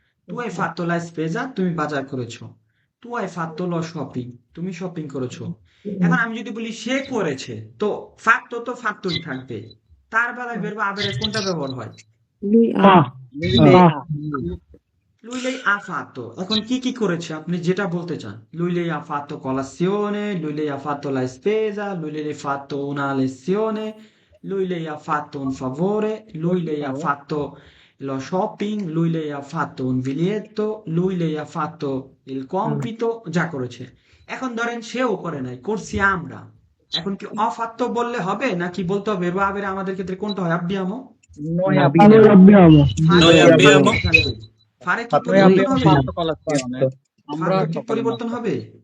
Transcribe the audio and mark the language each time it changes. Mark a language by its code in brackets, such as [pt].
[bn] তু [it] hai fatto la spesa, [bn] তুমি বাজার করেছো। তু [it] hai fatto lo shopping, [bn] তুমি শপিং করেছো। এখন আমি যদি বলি সে করেছে, তো fatto তো fattoই থাকবে। তার বেলায় verbo avere কোনটা ব্যবহার হয়? [it] Lui Fa. ha. Lui lei ha fatto, [bn] এখন কি করেছে আপনি যেটা বলতে চান? [it] Lui lei ha fatto colazione, lui lei ha fatto la spesa, lui lei ha fatto una lezione, lui lei ha fatto un favore, lui lei ha fatto lo shopping, lui lei ha fatto un biglietto, lui lei ha fatto il compito, [bn] যা করেছে। এখন ধরেন সেও করে নাই, করছি আমরা। এখন কি অফাত্ত বললে হবে নাকি বলতে হবে verbo avere আমাদের ক্ষেত্রে কোনটা হয়? [it] Abbiamo? Noi abbiamo. Noi abbiamo [bn] ফারে কি পরিবর্তন হবে? আমরা ফারে কি পরিবর্তন হবে?